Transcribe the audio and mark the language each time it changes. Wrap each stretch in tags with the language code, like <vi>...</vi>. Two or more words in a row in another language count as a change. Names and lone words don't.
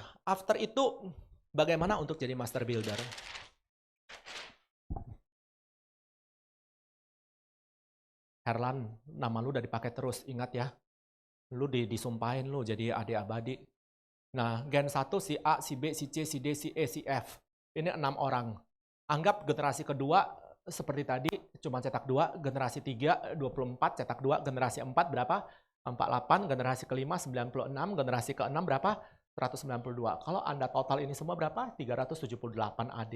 <id>After itu bagaimana untuk jadi</id> <en>master builder?</en> <id>Herlan, nama lu udah dipakai terus, ingat ya. Lu disumpahin lu jadi AD abadi. Nah, gen 1 si A, si B, si C, si D, si E, si F. Ini 6 orang. Anggap generasi kedua seperti tadi cuma cetak 2, generasi 3 24 cetak 2, generasi 4 berapa? 48, generasi kelima 96, generasi ke-6 berapa? 192. Kalau Anda total ini semua berapa? 378 AD.</id>